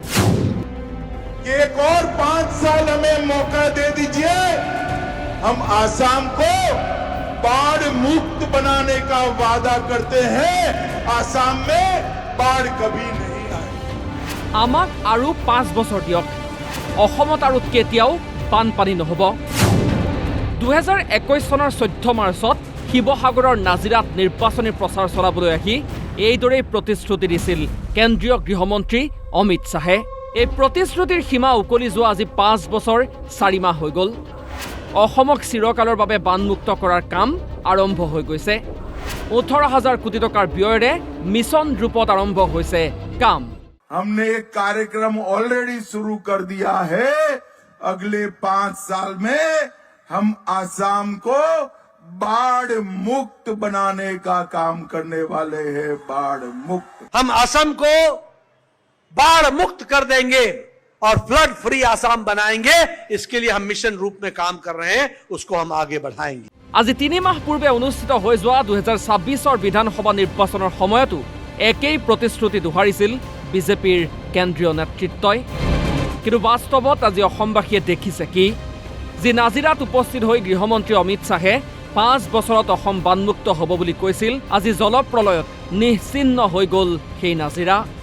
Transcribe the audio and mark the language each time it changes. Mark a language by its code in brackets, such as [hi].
[hi] एक और 5 साल हमें मौका दे दीजिए, हम आसाम को बाढ़ मुक्त बनाने का वादा करते हैं। आसाम में बाढ़ कभी नहीं आए। [as] আমাক আৰু 5 বছৰ দিয়ক, অসমত আৰু কেতিয়াও বানপানী নহ'ব। 2021 চনৰ 14 মাৰ্চত শিৱসাগৰৰ নাজিৰাত নিৰ্বাচনী প্ৰচাৰ চলাবলৈ আহি এইদৰেই প্ৰতিশ্ৰুতি দিছিল কেন্দ্ৰীয় গৃহমন্ত্ৰী অমিত শ্বাহে। এই প্ৰতিশ্ৰুতিৰ সীমা উকলি যোৱা আজি 5 বছৰ 4 মাহ হৈ গ'ল। অসমক চিৰকালৰ বাবে বানমুক্ত কৰাৰ কাম আৰম্ভ হৈ গৈছে। 18,000 কোটি টকাৰ ব্যয়েৰে মিছন ৰূপত আৰম্ভ হৈছে কাম। [hi] हमने एक कार्यक्रम ऑलरेडी शुरू कर दिया है। अगले 5 साल में हम आसाम को बाढ़ मुक्त बनाने का काम करने वाले हैं। बाढ़ मुक्त हम असम को बाढ़ मुक्त कर देंगे और फ्लड फ्री आसाम बनाएंगे। इसके लिए हम मिशन रूप में काम कर रहे हैं, उसको हम आगे बढ़ाएंगे। [as] আজি 3 মাহ পূৰ্বে অনুষ্ঠিত হৈ যোৱা 2026 বিধানসভা নিৰ্বাচনৰ সময়তো একেই প্ৰতিশ্ৰুতি দোহাৰিছিল বিজেপিৰ কেন্দ্ৰীয় নেতৃত্বই। কিন্তু বাস্তৱত আজি অসমবাসীয়ে দেখিছে কি, যি নাজিৰাত উপস্থিত হৈ গৃহমন্ত্ৰী অমিত শ্বাহে 5 বছৰত অসম বানমুক্ত হ'ব বুলি কৈছিল, আজি জলপ্ৰলয়ত নিশ্চিন্ন হৈ গ'ল সেই নাজিৰা।